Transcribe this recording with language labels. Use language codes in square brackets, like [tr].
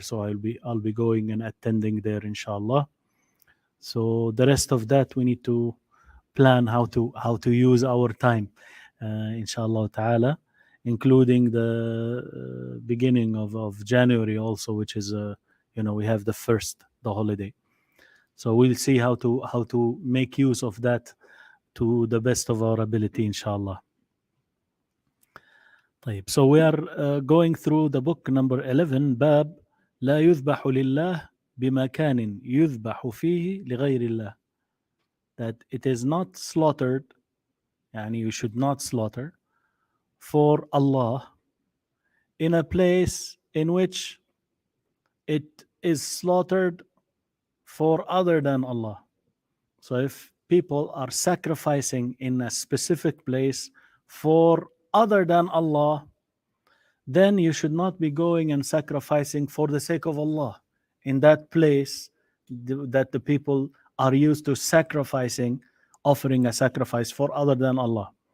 [en] So I'll be going and attending there, inshallah. So the rest of that we need to plan how to use our time, inshallah ta'ala, including the beginning of January also, which is we have the holiday. So we'll see how to make use of that to the best of our ability, inshallah. [ar] طيب, [en] so we are going through the book number 11, [ar] باب لا يذبح لله بمكان يذبح فيه لغير الله. [en] That it is not slaughtered, and you should not slaughter for Allah in a place in which it is slaughtered for other than Allah. So if people are sacrificing in a specific place for other than Allah, then you should not be going and sacrificing for the sake of Allah in that place that the people are used to sacrificing, offering a sacrifice for other than Allah.